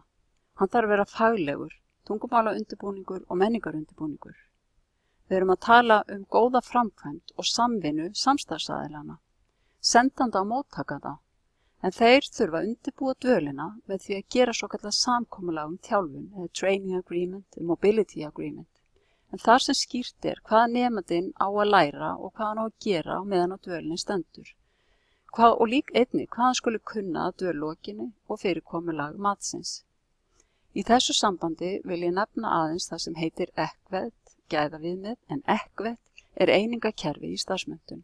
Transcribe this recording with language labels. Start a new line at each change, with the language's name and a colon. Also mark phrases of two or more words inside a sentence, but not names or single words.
Icelandic: Hann þarf að vera faglegur, tungumálaundirbúningur og menningarundirbúningur. Við erum að tala góða framkvæmd og samvinnu samstarfsaðilana, sendanda og móttakanda. En þeir þurfa að undirbúa dvölina með því að gera svokallað samkomulag þjálfun eða
English: training agreement, mobility agreement.
Icelandic: En þar sem skýrt er hvað nemandinn á að læra og hvað hann á að gera á meðan á dvölinni stendur. Og líka einnig hvað hann skuli kunna að dvöllokinni og fyrirkomulag matsins. Í þessu sambandi vil ég nefna aðeins það sem heitir ECVET, gæðaviðmið, en ECVET er einingakerfi í starfsmenntun.